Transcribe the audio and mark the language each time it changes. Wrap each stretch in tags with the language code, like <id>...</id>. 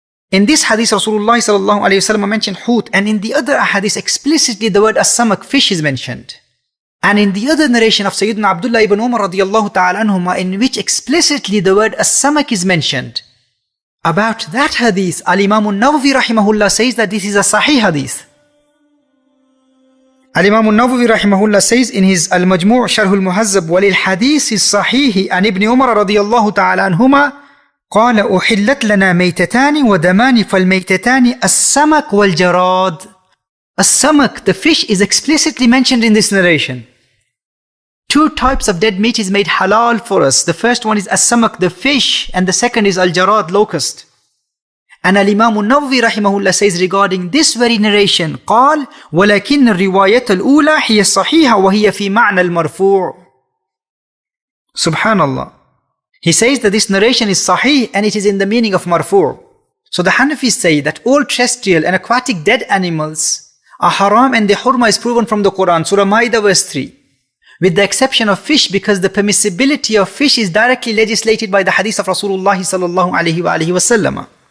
<en>In this hadith, Rasulullah sallallahu alayhi wa sallam mentioned hut, and in the other hadith explicitly the word as-samak, fish, is mentioned. And in the other narration of Sayyidina Abdullah ibn Umar radiyallahu ta'ala anhuma, in which explicitly the word as-samak is mentioned. About that hadith, Al-Imam al-Nawawi rahimahullah says that this is a sahih hadith. Al-Imam al-Nawawi rahimahullah says in his Al-Majmu' Sharh al-Muhazzab,</en> <ar>وَلِلْحَدِيثِ الصَّحِيحِ عن ابن عمر رضي الله تعالى عنهما قال أحلت لنا ميتتان ودمان فالميتتان السمك والجراد.</ar> <en>As-samak, the fish, is explicitly mentioned in this narration. Two types of dead meat is made halal for us. The first one is as-samak, the fish, and the second is al-jarad, locust. And Al-Imam al-Nawawi rahimahullah says regarding this very narration,</en> <ar>قال ولكن الرواية الأولى هي الصحيحة وهي في معنى المرفوع.</ar> <en>Subhanallah. He says that this narration is sahih and it is in the meaning of marfu'. So the Hanafis say that all terrestrial and aquatic dead animals are haram and the hurma is proven from the Quran, Surah Ma'idah verse 3. With the exception of fish, because the permissibility of fish is directly legislated by the hadith of Rasulullah sallallahu alayhi wa alihi wasallam.</en>